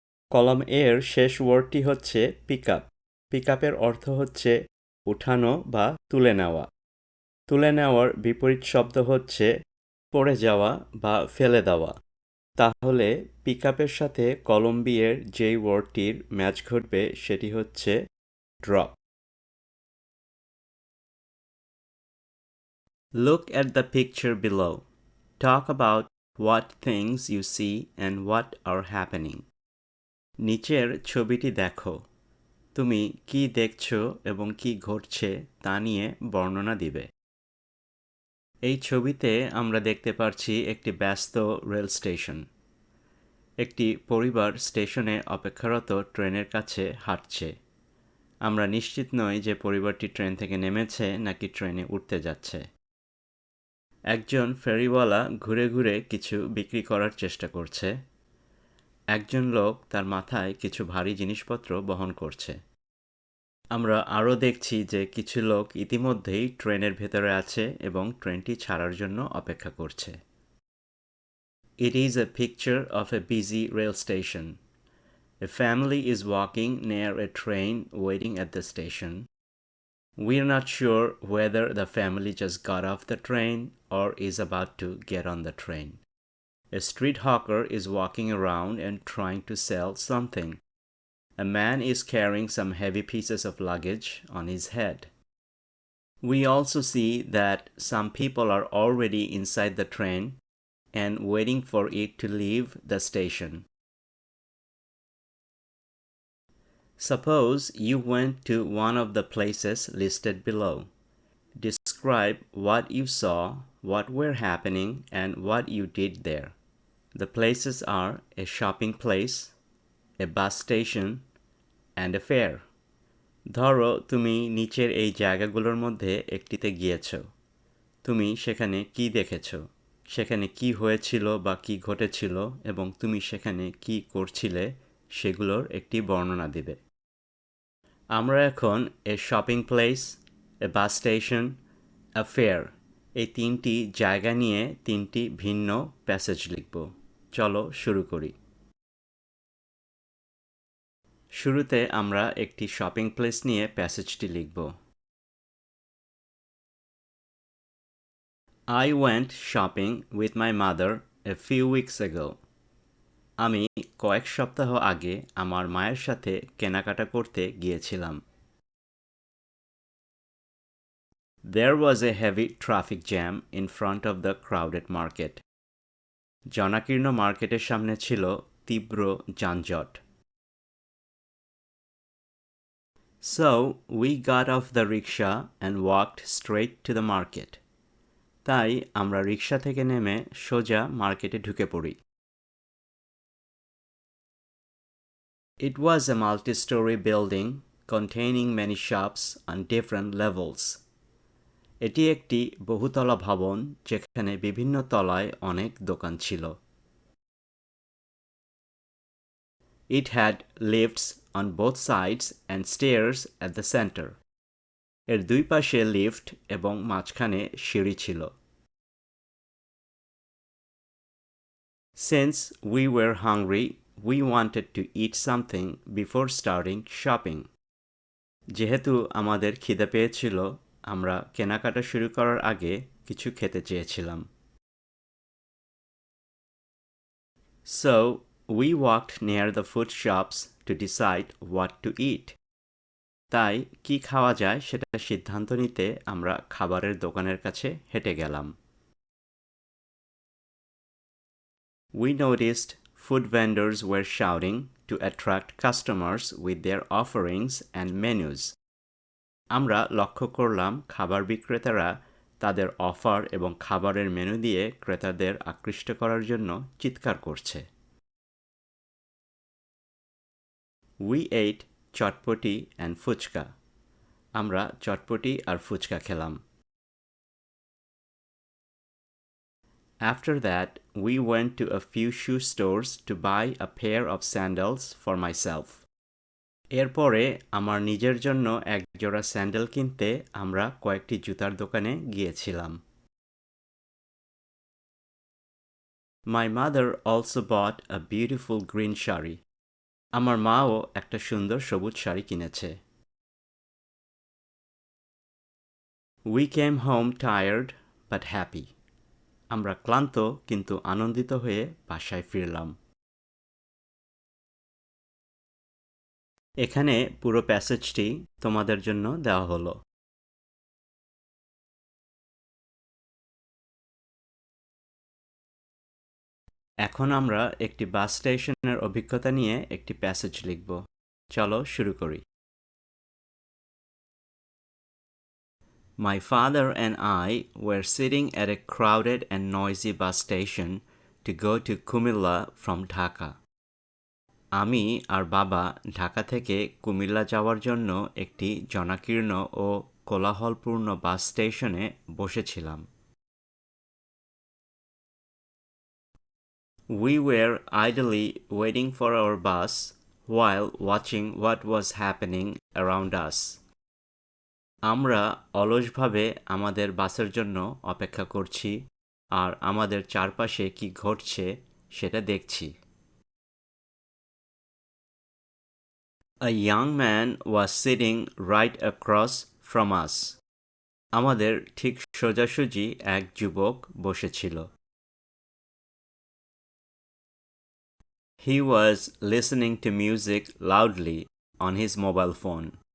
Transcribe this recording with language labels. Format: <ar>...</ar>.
<bn>কলম এ এর শেষ ওয়ার্ডটি হচ্ছে পিক আপ। পিক আপের অর্থ হচ্ছে উঠানো বা তুলে নেওয়া। তুলে নেওয়ার বিপরীত শব্দ হচ্ছে পড়ে যাওয়া বা ফেলে দেওয়া। তাহলে পিক আপের সাথে কলম বি এর যেই ওয়ার্ডটির ম্যাচ ঘটবে সেটি হচ্ছে drop.</bn> <en>Look at the picture below. Talk about what things you see and what are happening.</en> <bn>নিচের ছবিটি দেখো। তুমি কি দেখছো এবং কি ঘটছে তা নিয়ে বর্ণনা দিবে। এই ছবিতে আমরা দেখতে পাচ্ছি একটি ব্যস্ত রেল স্টেশন। একটি পরিবার স্টেশনে অপেক্ষারত ট্রেনের কাছে হাঁটছে। আমরা নিশ্চিত নই যে পরিবারটি ট্রেন থেকে নেমেছে নাকি ট্রেনে উঠতে যাচ্ছে। একজন ফেরিওয়ালা ঘুরে ঘুরে কিছু বিক্রি করার চেষ্টা করছে। একজন লোক তার মাথায় কিছু ভারী জিনিসপত্র বহন করছে। আমরা আরও দেখছি যে কিছু লোক ইতিমধ্যেই ট্রেনের ভেতরে আছে এবং ট্রেনটি ছাড়ার জন্য অপেক্ষা করছে।</bn> <en>It is a picture of a busy rail station. A family is walking near a train waiting at the station. We're not sure whether the family just got off the train or is about to get on the train. A street hawker is walking around and trying to sell something. A man is carrying some heavy pieces of luggage on his head. We also see that some people are already inside the train and waiting for it to leave the station. Suppose you went to one of the places listed below. Describe what you saw, what were happening, and what you did there. The places are a shopping place, a bus station, and a fair.</en> <bn>ধরো তুমি নিচের এই জায়গাগুলোর মধ্যে একটিতে গিয়েছো। তুমি সেখানে কি দেখেছো, সেখানে কি হয়েছিল বা কি ঘটেছিল এবং তুমি সেখানে কি করছিলে সেগুলোর একটি বর্ণনা দিবে। আমরা এখন এ shopping place, A bus station, a fair এই তিনটি জায়গা নিয়ে তিনটি ভিন্ন প্যাসেজ লিখব। চলো শুরু করি। শুরুতে আমরা একটি শপিং প্লেস নিয়ে প্যাসেজটি লিখব।</bn> <en>I went shopping with my mother a few weeks ago.</en> <bn>আমি কয়েক সপ্তাহ আগে আমার মায়ের সাথে কেনাকাটা করতে গিয়েছিলাম।</bn> <en>There was a heavy traffic jam in front of the crowded market.</en> <bn>জনাকীর্ণ মার্কেটের সামনে ছিল তীব্র যানজট।</bn> <en>So we got off the rickshaw and walked straight to the market.</en> <bn>তাই আমরা রিকশা থেকে নেমে সোজা মার্কেটে ঢুকে পড়ি।</bn> <en>It was a multi-story building containing many shops on different levels.</en> <bn>এটি একটি বহুতলা ভবন যেখানে বিভিন্ন তলায় অনেক দোকান ছিল।</bn> <en>It had lifts on both sides and stairs at the center.</en> <bn>এর দুই পাশে লিফট এবং মাঝখানে সিঁড়ি ছিল।</bn> <en>Since we were hungry, we wanted to eat something before starting shopping.</en> <bn>যেহেতু আমাদের খিদে পেয়েছিল, আমরা কেনাকাটা শুরু করার আগে কিছু খেতে চেয়েছিলাম।</bn> <en>So, we walked near the food shops to decide what to eat.</en> <bn>তাই কি খাওয়া যায় সেটা সিদ্ধান্ত নিতে আমরা খাবারের দোকানের কাছে হেঁটে গেলাম।</bn> <en>We noticed food vendors were shouting to attract customers with their offerings and menus.</en> <bn>আমরা লক্ষ্য করলাম খাবার বিক্রেতারা তাদের অফার এবং খাবারের মেনু দিয়ে ক্রেতাদের আকৃষ্ট করার জন্য চিৎকার করছে।</bn> <en>We ate chotpoti and fuchka.</en> <bn>আমরা চটপটি আর ফুচকা খেলাম।</bn> <en>After that, we went to a few shoe stores to buy a pair of sandals for myself.</en> <bn>এরপরে আমার নিজের জন্য এক জোড়া স্যান্ডেল কিনতে আমরা কয়েকটি জুতার দোকানে গিয়েছিলাম।</bn> <en>My mother also bought a beautiful green sari.</en> <bn>আমার মাও একটা সুন্দর সবুজ শাড়ি কিনেছে।</bn> <en>We came home tired but happy.</en> <bn>আমরা ক্লান্ত কিন্তু আনন্দিত হয়ে বাসায় ফিরলাম। এখানে পুরো প্যাসেজটি তোমাদের জন্য দেওয়া হলো। এখন আমরা একটি বাস স্টেশনের অভিজ্ঞতা নিয়ে একটি প্যাসেজ লিখব। চলো শুরু করি।</bn> <en>My father and I were sitting at a crowded and noisy bus station to go to Kumilla from Dhaka.</en> <bn>আমি আর বাবা ঢাকা থেকে কুমিল্লা যাওয়ার জন্য একটি জনাকীর্ণ ও কোলাহলপূর্ণ বাস স্টেশনে বসেছিলাম।</bn> <en>We were idly waiting for our bus while watching what was happening around us.</en> <bn>আমরা অলসভাবে আমাদের বাসের জন্য অপেক্ষা করছি আর আমাদের চারপাশে কি ঘটছে সেটা দেখছি।</bn> <en>A young man was sitting right across from us.</en> <bn>আমাদের ঠিক সোজাসুজি এক যুবক বসেছিল।</bn> <en>He was listening to music loudly on his mobile phone.</en>